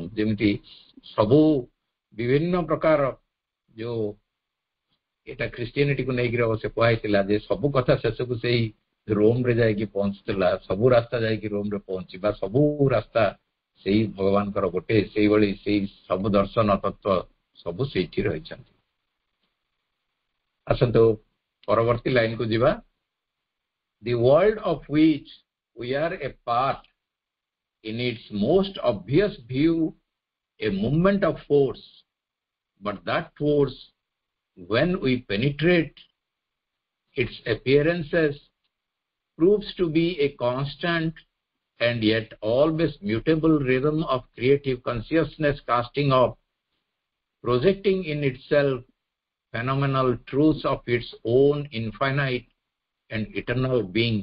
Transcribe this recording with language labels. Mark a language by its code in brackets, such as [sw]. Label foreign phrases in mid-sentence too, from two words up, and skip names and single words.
[or] ଯେମିତି ସବୁ ବିଭିନ୍ନ ପ୍ରକାର ଯୋଉ ଏଟା ଖ୍ରୀଷ୍ଟିଆନିଟିକୁ ନେଇକି ଅବଶ୍ୟ କୁହାହେଇଥିଲା ଯେ ସବୁ କଥା ଶେଷକୁ ସେଇ ରୋମରେ ଯାଇକି ପହଞ୍ଚୁଥିଲା। ସବୁ ରାସ୍ତା ଯାଇକି ରୋମରେ ପହଞ୍ଚିବା, ସବୁ ରାସ୍ତା ସେଇ ଭଗବାନଙ୍କର ଗୋଟେ। ସେଇଭଳି ସେଇ ସବୁ ଦର୍ଶନ ତତ୍ଵ ସବୁ ସେଇଠି ରହିଛନ୍ତି। ଆସନ୍ତୁ ପରବର୍ତ୍ତୀ ଲାଇନକୁ ଯିବା। [en] The world of which we are a part, in its most obvious view, a movement of force, but that force, when we penetrate its appearances, proves to be a constant and yet always mutable rhythm of creative consciousness casting off, projecting in itself phenomenal truths of its own infinite and eternal being.